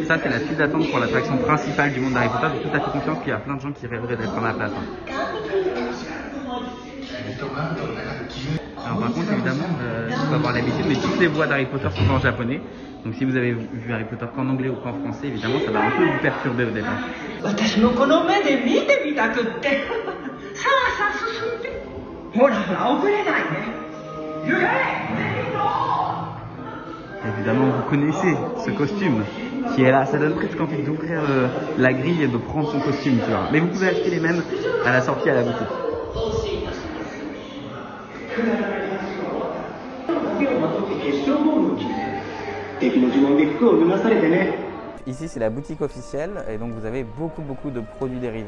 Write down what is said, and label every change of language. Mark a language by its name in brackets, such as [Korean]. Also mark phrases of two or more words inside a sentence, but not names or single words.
[French] Ça, c'est la file d'attente pour l'attraction principale du monde d'Harry Potter. J'ai tout à fait confiance qu'il y a plein de gens qui rêveraient d'être à ma place. Alors par contre, évidemment, il faut avoir l'habitude, mais toutes les voix d'Harry Potter sont en japonais. Donc si vous avez vu Harry Potter qu'en anglais ou qu'en français, évidemment, ça va un peu vous perturber au départ. [Japanese] 私もこの目で見てみたくってさあさあ進んでほらほら遅れないね [French] Évidemment, vous connaissez ce costume qui est là. Ça donne presque envie d'ouvrir la grille et de prendre son costume, tu vois. Mais vous pouvez acheter les mêmes à la sortie à la boutique. Ici, c'est la boutique officielle et donc vous avez beaucoup de produits dérivés.